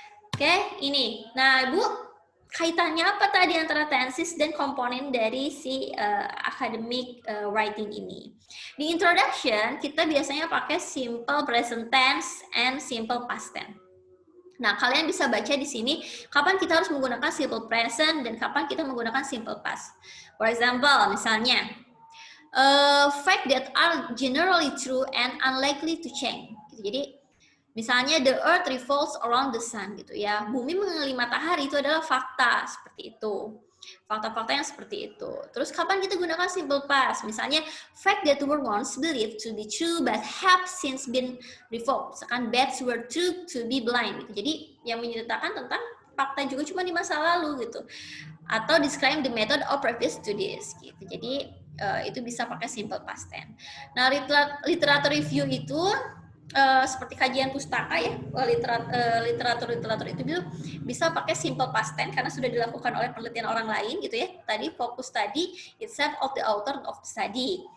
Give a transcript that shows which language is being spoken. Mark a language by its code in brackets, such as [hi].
[id] Oke, ini. Nah, Bu, kaitannya apa tadi antara tenses dan komponen dari si academic writing ini? Di introduction, kita biasanya pakai simple present tense and simple past tense. Nah, kalian bisa baca di sini kapan kita harus menggunakan simple present dan kapan kita menggunakan simple past. [en] For example, [id] misalnya, [en] fact that are generally true and unlikely to change. [id] Jadi, misalnya [en] the earth revolves around the sun [id] gitu ya. Bumi mengelilingi matahari itu adalah fakta seperti itu. Fakta-fakta yang seperti itu. Terus kapan kita gunakan simple past? Misalnya [en] fact that were once believed to be true but have since been revoked. [id] Misalkan [en] bats were true to be blind [id] gitu. Jadi yang menceritakan tentang fakta juga cuma di masa lalu gitu. Atau [en] describe the method of previous studies [id] gitu. Jadi itu bisa pakai simple past tense. Nah, literatur review itu seperti kajian pustaka ya, literatur itu bisa pakai simple past tense karena sudah dilakukan oleh penelitian orang lain gitu ya. Tadi [en] focus study itself of the author of the study.